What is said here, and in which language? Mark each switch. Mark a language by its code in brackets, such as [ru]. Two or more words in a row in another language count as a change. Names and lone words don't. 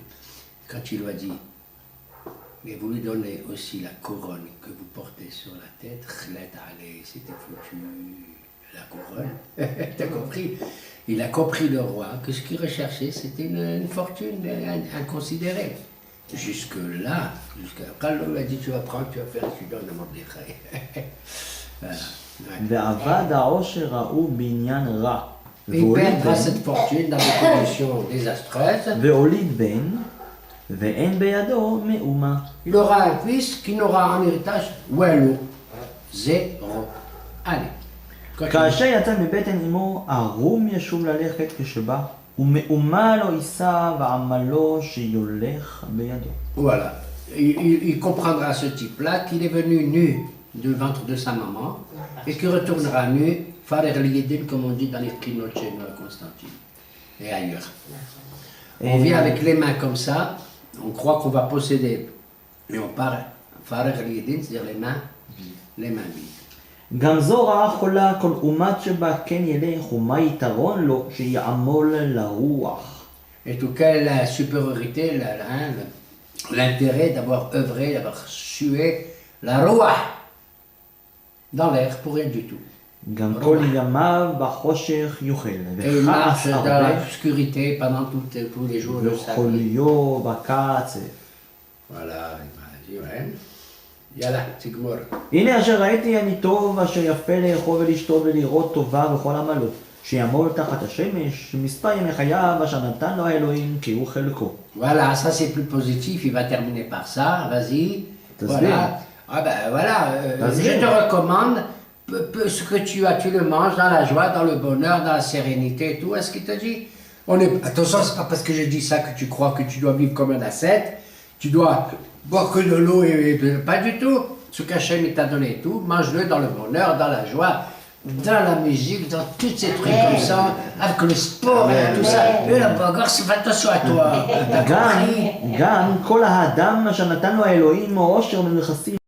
[fr] Quand il lui a dit, mais vous lui donnez aussi la couronne que vous portez sur la tête, c'était foutu, la couronne, t'as compris? Il a compris le roi que ce qu'il recherchait, c'était une fortune inconsidérée. Jusque-là, quand l'homme a dit, tu vas prendre, tu vas faire, tu donnes à Mordechai. [he] ועבד העושר ההוא בעניין רע. [fr] Il perdra cette fortune dans des conditions désastreuses. [he] והוליד בן, ואין בידו מאומה. [fr] Il aura un fils qui n'aura en héritage walou. Zéro. Allez. [he] כאשר יצא מבטן אמו, ערום ישוב ללכת כשבא, ומאומה לא יישא ועמלו שיולך בידו. [fr] Voilà. Il comprendra ce type-là qu'il est venu nu du ventre de sa maman et qu'il retournera nu, [ar] فارغ اليدين, [fr] comme on dit dans les Krinot chez nous à Constantine et ailleurs. On vient avec les mains comme ça, on croit qu'on va posséder, et on part [ar] فارغ اليدين, [fr] c'est-à-dire les mains vides. [he] גם זו רעה חולה, כל אומת שבה כן ילך, ומה יתרון לו שיעמול לרוח. [fr] Et tout cas, la supériorité, l'intérêt d'avoir œuvré, d'avoir sué la roi dans l'air pour rien du tout. [he] גם כל ימיו בחושך יאכל, [fr] Et il marche [he] וכעס [fr] dans [he] הרבה, [fr] l'obscurité pendant tous les jours de sa vie. [he] וחוליו בקצף. [fr] Voilà, il m'a dit, ouais. Yalla, c'est gmor. [he] הנה אשר ראיתי אני טוב, אשר יפה לאכול ולשתות ולראות טובה וכל עמלו, שיעמול תחת השמש, מספר ימי חייו אשר נתן לו האלוהים כי הוא חלקו. [fr] Voilà, ça c'est plus positif, il va terminer par ça, vas-y. T'as Voilà. Ah ben voilà, je te recommande, ce que tu as, tu le manges dans la joie, dans le bonheur, dans la sérénité et tout. Est-ce qu'il te dit? Attention, c'est pas parce que je dis ça que tu crois que tu dois vivre comme un ascète, tu dois boire que de l'eau pas du tout. Ce qu'Hachem il t'a donné tout, mange-le dans le bonheur, dans la joie, dans la musique, dans tous ces trucs comme ça, avec le sport et tout ça. Et la bagarre, fais attention à toi. T'as compris? [he] גם כל האדם אשר נתן לו האלוהים מאושר ונכסים